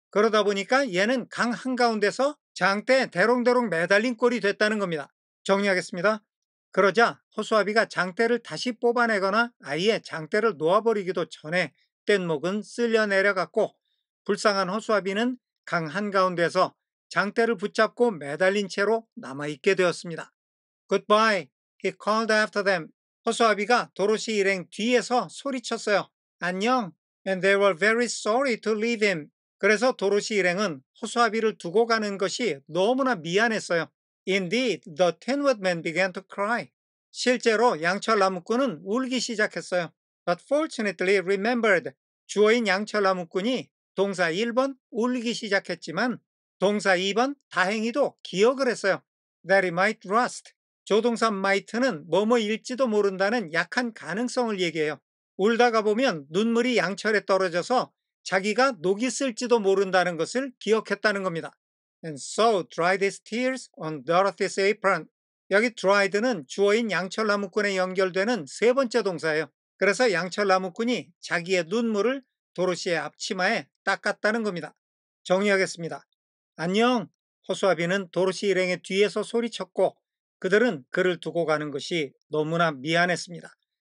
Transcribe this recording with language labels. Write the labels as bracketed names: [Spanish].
[Korean] 그러다 보니까 얘는 강 한가운데서 장대에 대롱대롱 매달린 꼴이 됐다는 겁니다. 정리하겠습니다. 그러자 허수아비가 장대를 다시 뽑아내거나 아예 장대를 놓아버리기도 전에 뗏목은 쓸려 내려갔고 불쌍한 허수아비는 강 한가운데서 장대를 붙잡고 매달린 채로 남아있게 되었습니다. [English] Goodbye, he called after them. [Korean] 허수아비가 도로시 일행 뒤에서 소리쳤어요. 안녕. [English] And they were very sorry to leave him. [Korean] 그래서 도로시 일행은 허수아비를 두고 가는 것이 너무나 미안했어요. [English] Indeed, the Tin Woodman began to cry. [Korean] 실제로 양철 나무꾼은 울기 시작했어요. [English] But fortunately remembered. [Korean] 주어인 양철 나무꾼이 동사 1번 울기 시작했지만 동사 2번 다행히도 기억을 했어요. [English] That he might rust. [Korean] 조동사 might는 뭐뭐일지도 모른다는 약한 가능성을 얘기해요. 울다가 보면 눈물이 양철에 떨어져서 자기가 녹이 쓸지도 모른다는 것을 기억했다는 겁니다. [English] And so dried his tears on Dorothy's apron. [Korean] 여기 dried는 주어인 양철 나무꾼에 연결되는 세 번째 동사예요. 그래서 양철 나무꾼이 자기의 눈물을 도로시의 앞치마에 닦았다는 겁니다. 정리하겠습니다. 안녕. 허수아비는 도로시 일행의 뒤에서 소리쳤고 그들은 그를 두고 가는 것이 너무나 미안했습니다.